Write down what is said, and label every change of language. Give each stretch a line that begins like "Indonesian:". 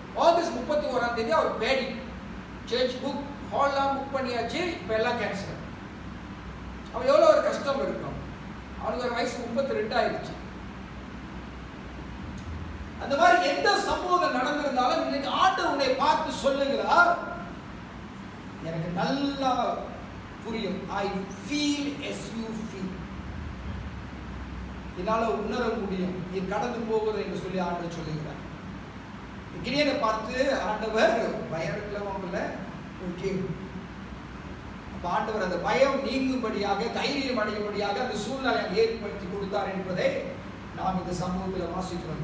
Tamil: August 31ஆம் தேதி அவர் Bedi search book ஹால்லாம் book பண்ணியாச்சு. இப்போ எல்லாம் கேன்சல். அவன் எவ்வளோ ஒரு கஷ்டம் இருக்கும். அவனுக்கு ஒரு வயசு 32 ஆயிடுச்சு. அந்த மாதிரி எந்த சம்பவங்கள் நடந்திருந்தாலும் இன்னைக்கு ஆண்டவர் உன்னை பார்த்து சொல்லுகிறார், எனக்கு நல்லா புரியும்.
English: I feel as you feel.
Tamil: என்னால உணர முடியும் நீ கடந்து போவது என்று சொல்லி ஆண்டவர் சொல்லுகிறார். கிரியனை பார்த்து ஆண்டவர் பயம் இருக்கல ஓகே. அப்ப ஆண்டவர் அந்த பயம் நீங்கும்படியாக, தைரியம் அடையும்படியாக அந்த சூழ்நிலை ஏற்படுத்தி கொடுத்தார் என்பதை நாம் இந்த சமூகத்தில் வாசிக்கிறோம்.